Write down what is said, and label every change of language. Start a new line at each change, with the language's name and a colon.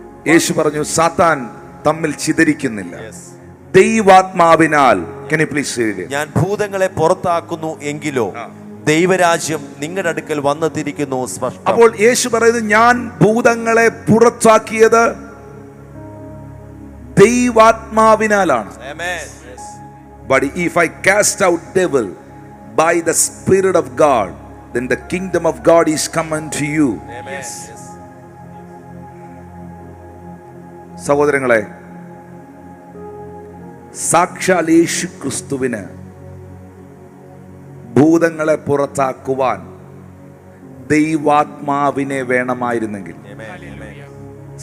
Malayalam: യേശു പറഞ്ഞു, സാത്താൻ തമ്മിൽ ചിതറിക്കുന്നില്ല, ദൈവാത്മാവിനാൽ.
English: Can you please say it?
Malayalam: ഞാൻ ഭൂതങ്ങളെ പുറത്താക്കുന്നു എങ്കിലോ ദൈവരാജ്യം നിങ്ങളുടെ അടുക്കൽ വന്നെത്തിയിരിക്കുന്നു സ്പഷ്ടം. അപ്പോൾ യേശു പറയുന്നത്, ഞാൻ ഭൂതങ്ങളെ പുറത്താക്കിയത് ദൈവാത്മാവിനാലാണ്.
English: Amen. Yes. But if I cast out devil by the Spirit of God, then the kingdom of God is come unto you. Amen. Yes. Yes.
Malayalam: സഹോദരങ്ങളെ, സാക്ഷാൽ യേശു ക്രിസ്തുവിന് ഭൂതങ്ങളെ പുറത്താക്കുവാൻ ദൈവാത്മാവിനെ വേണമായിരുന്നെങ്കിൽ,
English: Hallelujah.